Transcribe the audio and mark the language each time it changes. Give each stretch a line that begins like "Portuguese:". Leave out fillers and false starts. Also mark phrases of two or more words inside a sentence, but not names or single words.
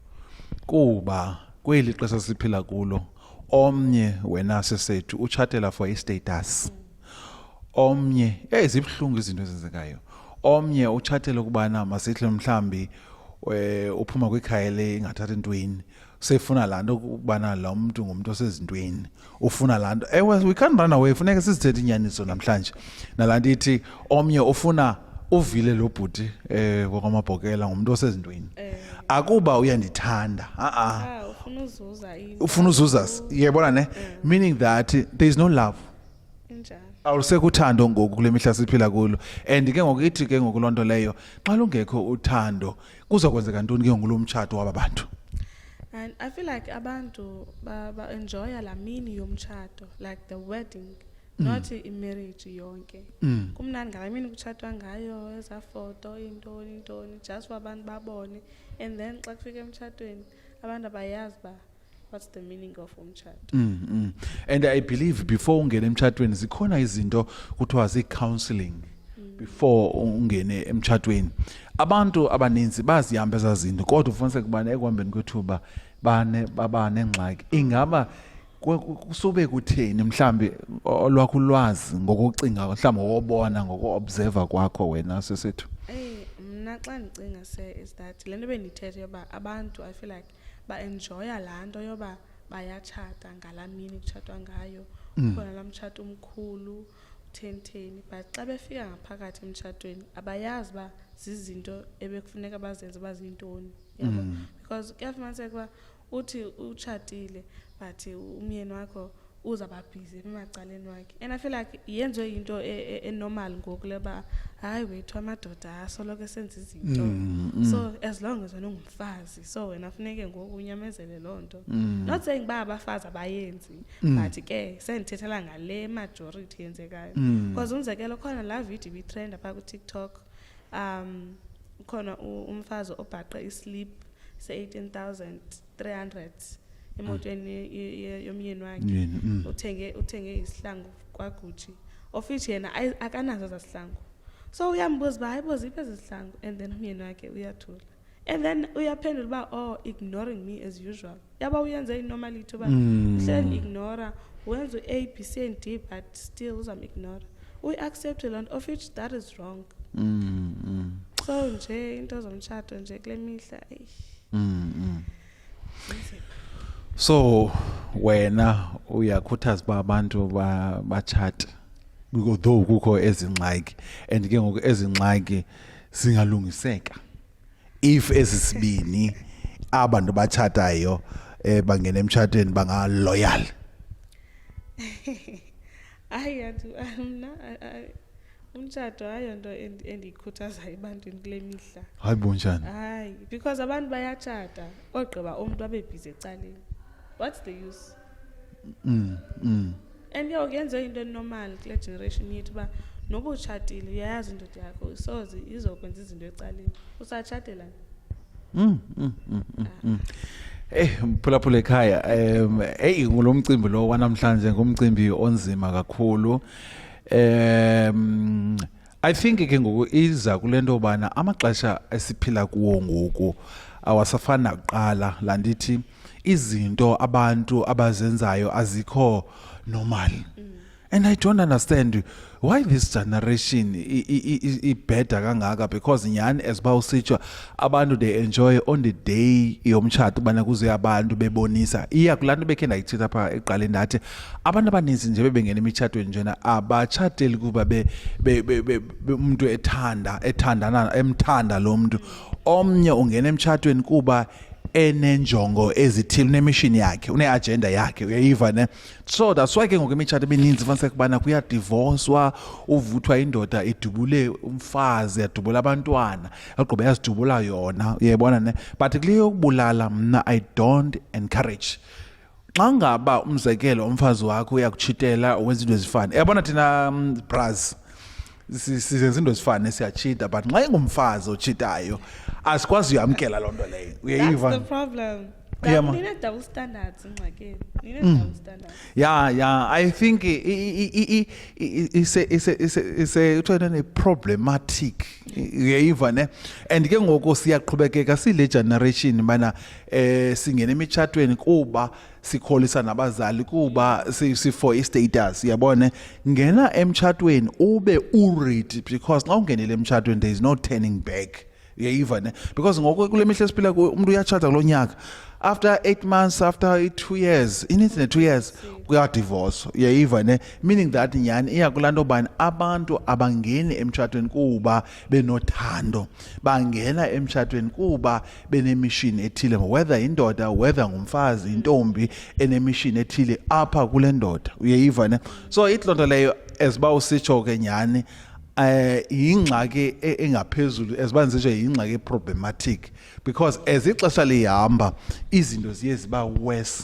Xhosa: kuba kweli xesha siphila kulo omnye wena sesethu utshatela for i-status. Omnye ezibhlungu izinto ezenzekayo. Omnye utshatela kubana masihle mhlambi uphuma kwikhaya le ingathatha intweni sefuna lanto ukubana lo muntu ngumuntu osezintweni ufuna lanto
English: we can't run away.
Xhosa: Funeka sizithethe inyaniso namhlanje nalanto ithi omnye ufuna uvile lo bhuti kwaMapokela ngumuntu osezintweni akuba uyandithanda ufuna uzuza yebona ne
English: meaning that there is no love.
Xhosa: Awusekuthando ngoku kule mihla siphila kulo and ke ngokuthi ke ngokulonto leyo xa lungekho uthando kuzokwenzeka ntoni ke ngolomtshato wabantu.
English: And I feel like
Xhosa: abantu ba enjoy la mini yomtshato,
English: like the wedding, not
Xhosa: i-marriage yonke. Kumnandi ngala mini kutshatwa ngayo eza photo intoni
English: just for
Xhosa: abantu babone, and then xa kufika emtshatweni abantu abayazi ba
English: what's the meaning of
Xhosa: umtshato. And I believe before ungene emtshatweni zikhona izinto kuthiwa zi-counseling before ungene emtshatweni. Abantu abaninzi bazihamba ezazinto kodwa ufumanise kubana ekuhambeni kwethuba babanengxaki. Ingaba kusube kutheni mhlambi olwakho ulwazi ngokucinga mhlambi ngokubona ngoko-observer kwakho wena sesethu? Mna xa ndicinga
English: is that
Xhosa: le nto bendithethe yoba abantu
English: I feel like
Xhosa: ba-enjoya laa nto yoba bayatshata ngalaa mini kutshatwa ngayo. Ukhona laa mtshato umkhulu utheni but xa befika ngaphakathi emtshatweni abayazi uba zizinto ebekufuneka bazenze uba ziyintoni. Because kuyafumaniseka uba uthi utshatile but umyeni wakho uzaba busy emacaleni wakhe,
English: and I feel like
Xhosa: yenziwe into enormal ngoku leba hayi wethu amadoda asoloko esenza izinto
English: so as long as
Xhosa: wena ungumfazi so wena funeke ngoku unyamezele loo nto.
English: Not saying
Xhosa: uba abafazi abayenzi but ke sendithethela ngale majority yenzekayo because umzekelo khona laa video ibitrend apha ku-TikTok khona umfazi obhaqe islip se-18,300 emotweni yomyeni wakhe uthenge isihlangu kwaGucci
English: of which
Xhosa: yena akanazo zasihlangu. So uyambuza uba hayibo ziphi ezi zihlangu, and then umyeni wakhe uyathula and then uyaphendula uba
English: ignoring me as usual.
Xhosa: Yaba uyenze inormality uba uhleli ignora wenza u-A, B, C and D
English: but still
Xhosa: uzam-ignora. Uyi-accept loo nto
English: of which that is wrong.
Xhosa: So nje into zomtshato nje kule mihla So wena uyakhuthaza uba abantu batshate though kukho ezingxaki and ke ngoku ezingxaki zingalungiseka if ezisibini abantu batshatayo bangena emtshatweni bangaloyal. Mna umtshato ayonto endiyikhuthazayo ebantwini kule mihla. Hayi bunjani? Hayi because abantu bayatshata ogqiba umuntu abe busy ecaleni.
English: What's the use?
Xhosa: And yenziwe into normal kule generation yethu uba noba utshatile uyayazi indoda yakho soze izokwenza izinto ecaleni usatshatela. Mphulaphula ekhaya ngulo mcimbi lo wanamhlanje ngumcimbi onzima kakhulu.
English: I think
Xhosa: ke ngoku iza kule nto bana amaxesha esiphila kuwo ngoku awasafani nakuqala la ndithi izinto abantu abazenzayo azikho normal.
English: And I don't understand why this generation is better
Xhosa: kangaka, because nyani as bawusitsho abantu
English: they enjoy on the day
Xhosa: yomtshato bana kuze abantu bebonisa iya kulanto bekhe ndayithetha apha eqaleni ndathi abantu abaninzi nje bebengena emitshatweni njena abatshateli kuba umuntu emthanda lo muntu. Omnye ungena emtshatweni kuba enenjongo ezithile, unemishini yakhe, une-agenda yakhe, uyayiva ne.
English: So that's why
Xhosa: ke ngoku imitshato emininzi fanele kubana kuyadivorcwa, uvuthwa indoda idubule umfazi, yadubula abantwana, yagqiba yazidubula yona, uyayibona ne. But kule yokubulala mna
English: I don't encourage.
Xhosa: Xa ngaba umzekelo umfazi wakho uyakutshitela wenza into ezifana, yabona thina bras sizenza into ezifana siyachita, but nxa ingumfazi otshitayo asikwazi uyamkela loo nto leyo, uyayiva.
English: That's the problem. Yeah, ma.
Xhosa: Nine
English: double standards
Xhosa: ingxakini.
English: Nine double standards. Yeah, I think it's a problematic,
Xhosa: uyayiva ne. And ke ngoku siyaqhubekeka sile generation bana singena emitshatweni kuba sikholisa nabazali kuba
English: for status,
Xhosa: yabona. Ngena emtshatweni ube
English: ready, because
Xhosa: xa ungenele emtshatweni
English: there is no turning back,
Xhosa: uyayiva ne. Because ngoku kule mihla siphila umuntu uyatshata kulo nyaka,
English: after 8 months, after 2 years, in 2 years
Xhosa: kuyadivorce, uyayiva ne.
English: Meaning that
Xhosa: nyani iya kulanto bani abantu abangeni emtshatweni kuba benothando, bangena emtshatweni kuba benemishini ethile, whether indoda, whether ngumfazi, intombi enemishini ethile apha kule ndoda, uyayiva ne. So itlonto leyo esiba usitsho ke nyani ingxaki engaphezulu, esibanzisho ingxaki
English: problematic, because as
Xhosa: ixesha lihamba izinto ziye ziba worse.